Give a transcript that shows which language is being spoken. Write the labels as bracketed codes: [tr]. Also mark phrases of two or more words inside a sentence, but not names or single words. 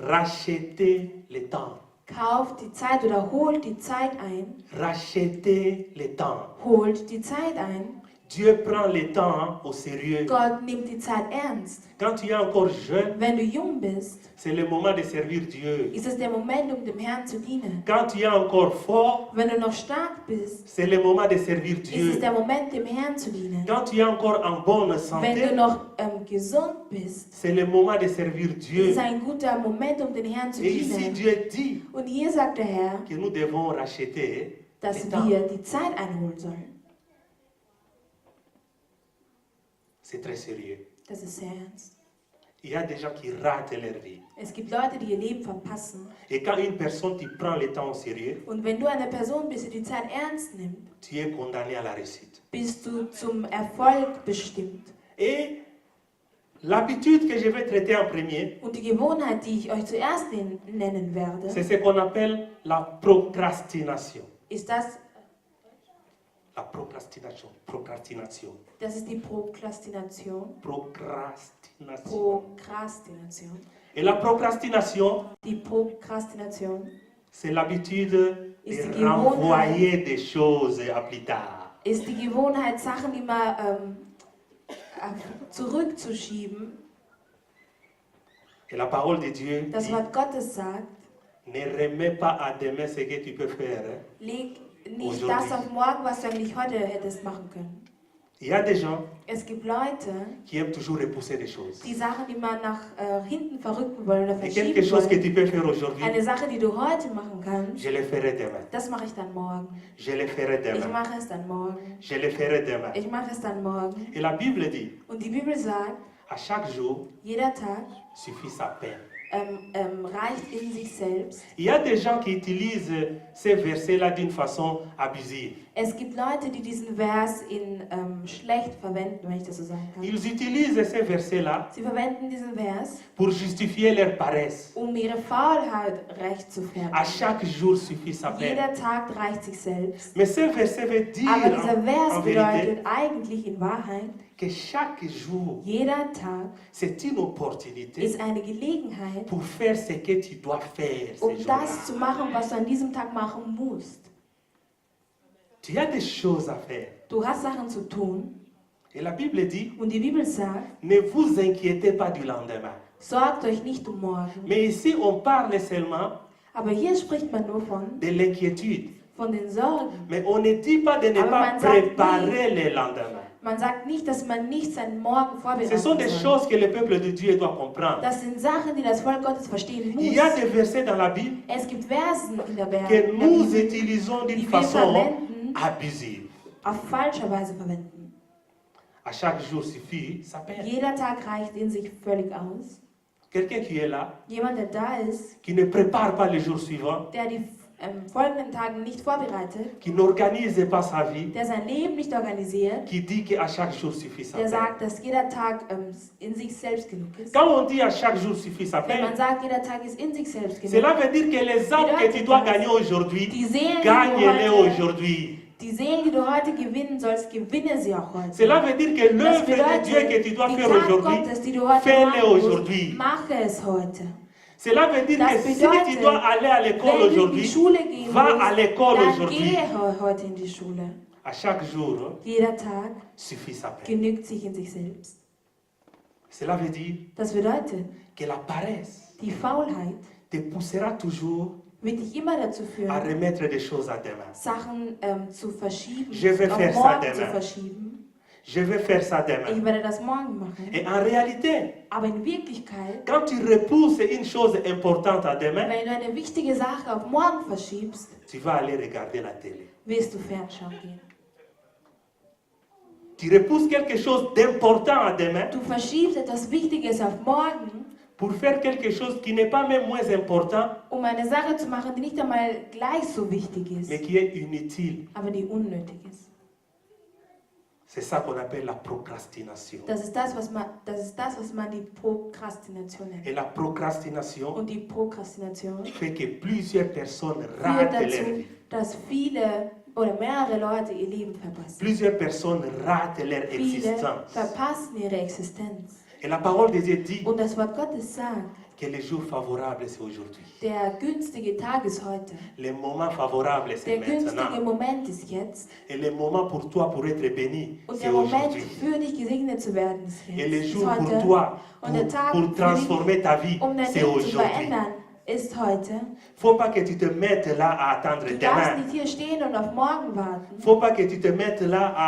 [fr] Rachetez le temps. [de] Kauft die Zeit oder holt die Zeit ein. [fr] Rachetez le temps. [de] Holt die Zeit ein. [fr] Dieu prend le temps au sérieux. [de] Gott nimmt die Zeit ernst. [fr] Quand tu es encore jeune, [de] Wenn du jung bist, [fr] c'est le moment de servir Dieu. [de] ist es der Moment, um dem Herrn zu dienen. [fr] Quand tu es encore fort, [de] Wenn du noch stark bist, [fr] c'est le moment de servir [de] ist es [fr] Dieu. [de] der Moment, dem Herrn zu dienen. [fr] Quand tu es encore en bonne [de] Wenn du [fr] santé, [de] noch gesund bist, [fr] c'est le moment de servir [de] ist [fr] Dieu. [de] es ein guter Moment, um den Herrn zu [fr] Et ici, [de] dienen. [fr] Dieu dit [de] Und hier sagt der Herr, [fr] que nous devons racheter [de] dass [fr] le temps. [de] wir die Zeit einholen sollen. [fr] C'est très sérieux. [de] Das ist sehr ernst. [fr] Il y a des gens qui ratent leur vie. [de] Es gibt Leute, die ihr Leben verpassen. [fr] Et quand une personne, tu prends le temps au sérieux, [de] Und wenn du eine Person bist, die die Zeit ernst nimmt, [fr] tu es condamné à la réussite. [de] bist du zum Erfolg bestimmt. [fr] Et l'habitude que je vais traiter en premier, [de] Und die Gewohnheit, die ich euch zuerst nennen werde, [fr] c'est ce qu'on appelle la procrastination. [de] ist das, [fr] La procrastination. Procrastination. [de] das ist die Prokrastination. [fr] Procrastination. [de] Prokrastination. [fr] Et la procrastination, [de] Die Prokrastination [fr] c'est l'habitude [de] Ist die [fr] de [de] Gewohnheit. [fr] renvoyer des choses à plus tard. [de] ist die Gewohnheit, Sachen immer zurückzuschieben. [fr] Et la parole de Dieu [de] Das [fr] dit, [de] Wort Gottes sagt, [fr] ne remets pas à demain ce que tu peux faire. Hein. [de] leg nicht [fr] Aujourd'hui. [de] das auf morgen, was du eigentlich heute hättest machen können. [fr] Il y a des gens [de] Es gibt Leute, [fr] qui aiment toujours repousser des choses. [de] die Sachen immer nach hinten verrücken wollen oder [fr] Et quelque [de] verschieben [fr] chose que [de] wollen. [fr] tu peux faire aujourd'hui, [de] Eine Sache, die du heute machen kannst, [fr] je le ferai demain. [de] das mache ich dann morgen. [fr] Je le ferai [de] Ich [fr] demain. [de] mache es dann morgen. [fr] Je le ferai demain. [de] Ich mache es dann morgen. [fr] Et la Bible dit, [de] Und die Bibel sagt, [fr] à chaque jour [de] jeder Tag [fr] suffit sa peine. [de] reicht in sich selbst. [fr] Il y a des gens qui utilisent ces versets-là d'une façon abusive. [de] Es gibt Leute, die diesen Vers schlecht verwenden, wenn ich das so sagen kann. [fr] Ils utilisent ces versets-là [de] Sie verwenden diesen Vers, [fr] pour justifier leur paresse. [de] um ihre Faulheit rechtfertigen. [fr] À chaque jour suffit sa peine. [de] Jeder Tag reicht sich selbst. [fr] Mais ce verset veut dire [de] Aber dieser Vers [fr] en vérité [de] bedeutet eigentlich in Wahrheit, [fr] que chaque jour, [de] jeder Tag [fr] c'est une opportunité [de] ist eine Gelegenheit, [fr] pour faire ce que tu dois faire ce [de] um [fr] jour-là. [de] das zu machen, was du an diesem Tag machen musst. [fr] Tu as des choses à faire. [de] Du hast Sachen zu tun [fr] Et la Bible dit, [de] und die Bibel sagt, [fr] ne vous inquiétez pas du lendemain. [de] sorgt euch nicht um morgen. [fr] Mais ici, on parle seulement [de] Aber hier spricht man nur von [fr] de l'inquiétude. [de] den Sorgen. [fr] Mais on ne dit pas de ne [de] Aber [fr] pas [de] man sagt [fr] préparer le lendemain. [de] Man sagt nicht, dass man nicht seinen Morgen vorbereiten [fr] Ce sont des [de] soll. [fr] choses que le peuple de Dieu doit comprendre. [de] Das sind Sachen, die das Volk Gottes verstehen muss. [fr] Il y a des versets dans la Bible [de] Es gibt Versen in der [fr] que nous [de] Bibel, [fr] utilisons d'une [de] die wir [fr] façon [de] verwenden, [fr] abusive. [de] auf falsche Weise verwenden. [fr] À chaque jour suffit sa peine. [de] Jeder Tag reicht in sich völlig aus. [fr] Quelqu'un qui est là, [de] Jemand, der da ist, [fr] qui ne prépare pas le jour suivant, [de] der die folgenden Tagen nicht vorbereitet, [fr] qui n'organise pas sa vie, [de] der sein Leben nicht organisiert, [fr] qui dit qu'à chaque jour suffit sa [de] der [fr] peine. [de] sagt, dass jeder Tag in sich selbst genug ist. [fr] Quand on dit à chaque jour suffit sa [de] Wenn [fr] peine, [de] man sagt, jeder Tag ist in sich selbst [fr] cela [de] genug, [fr] veut dire que les âmes que tu dois gagner aujourd'hui, [de] die Seelen, [fr] gagne-les aujourd'hui. [de] die Seelen, die du heute gewinnen sollst, gewinne sie auch heute. [fr] Cela veut dire que [de] Das [fr] l'œuvre de Dieu que tu dois [de] die [fr] faire [de] Tat [fr] aujourd'hui, [de] Gottes, die du heute [fr] fais-le [de] machen musst, [fr] aujourd'hui. [de] mache es heute. [fr] Cela veut dire [de] Das [fr] que si [de] bedeutet, [fr] tu dois aller à l'école [de] Wenn du in die [fr] aujourd'hui, [de] Schule gehen [fr] va [de] musst, [fr] à l'école [de] dann [fr] aujourd'hui. [de] gehe heute in die Schule. [fr] À chaque jour, [de] Jeder Tag [fr] suffit sa peine. [de] genügt sich in sich selbst. [fr] Cela veut dire [de] Das bedeutet, [fr] que la paresse [de] die Faulheit [fr] te poussera toujours [de] wird dich immer dazu [fr] à [de] führen, [fr] remettre des choses à demain. [de] Sachen zu verschieben, [fr] Je vais [de] auf [fr] faire ça [de] morgen zu [fr] demain. [de] verschieben. [fr] Je vais faire ça [de] Ich [fr] demain. [de] werde das morgen machen. [fr] Et en réalité, [de] Aber in Wirklichkeit, [fr] quand tu repousses une chose importante à demain, [de] wenn du eine wichtige Sache auf morgen verschiebst, [fr] tu vas aller regarder la télé. [de] wirst du fernschauen gehen. [fr] Tu repousses quelque chose d'important à demain [de] Du verschiebst etwas Wichtiges auf morgen, [fr] pour faire quelque chose qui n'est pas même moins important, [de] um eine Sache zu machen, die nicht einmal gleich so wichtig [fr] mais [de] ist, [fr] qui est inutile. [de] aber die unnötig ist. [fr] C'est ça qu'on appelle la procrastination. [de] Das ist das, was man die Prokrastination [fr] Et [de] nennt. [fr] la procrastination [de] Und die Prokrastination [fr] fait que plusieurs personnes [de] führt [fr] ratent leur [de] dazu, [fr] vie. [de] dass viele oder mehrere Leute ihr Leben verpassen. [fr] Plusieurs personnes ratent leur [de] Viele [fr] existence. [de] verpassen ihre Existenz. [fr] Et la parole de Dieu dit [de] Und das Wort Gottes sagt, [fr] que le jour favorable, c'est aujourd'hui. [de] der günstige Tag ist heute. [fr] Le moment favorable, c'est [de] Der günstige [fr] maintenant. [de] Moment ist jetzt. [fr] Et le moment pour toi pour être béni, [de] Und [fr] c'est [de] der Moment [fr] aujourd'hui. [de] für dich gesegnet zu werden ist [fr] Et le [de] jetzt. Ist [fr] jour pour [de] heute. [fr] toi, [de] Und der Tag [fr] pour [de] für dich, [fr] transformer ta vie, [de] um dein [fr] c'est [de] Leben zu [fr] aujourd'hui. [de] verändern, ist heute. [fr] Faut pas que tu te mettes là à attendre [de] Du darfst [fr] demain. [de] nicht hier stehen und auf morgen warten, [fr] Faut pas que tu te mettes là à